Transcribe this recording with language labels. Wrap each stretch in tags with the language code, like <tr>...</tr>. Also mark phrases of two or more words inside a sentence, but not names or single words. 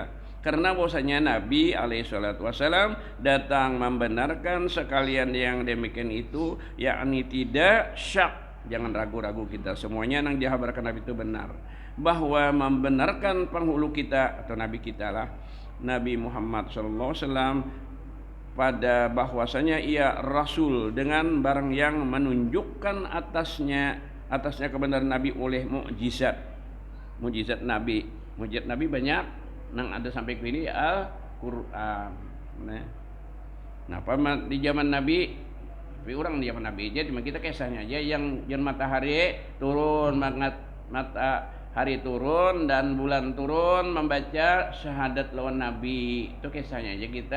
<id>karena bahwasanya Nabi</id> <ar>alaihi salatu wassalam</ar> <id>datang membenarkan sekalian yang demikian itu, yakni tidak syak, jangan ragu-ragu kita, semuanya yang dihabarkan Nabi itu benar, bahwa membenarkan penghulu kita atau Nabi kita lah, Nabi Muhammad</id> <ar>sallallahu alaihi wasallam,</ar> <id>pada bahwasanya ia rasul dengan barang yang menunjukkan atasnya kebenaran Nabi oleh mukjizat Nabi. Mukjizat Nabi banyak nang ada sampai ke ini Al-Qur'an. Nah, di zaman Nabi, tapi orang di zaman Nabi aja, cuma kita kisahnya aja yang matahari turun, matahari turun dan bulan turun membaca syahadat lawan Nabi. Itu kisahnya aja kita.</id>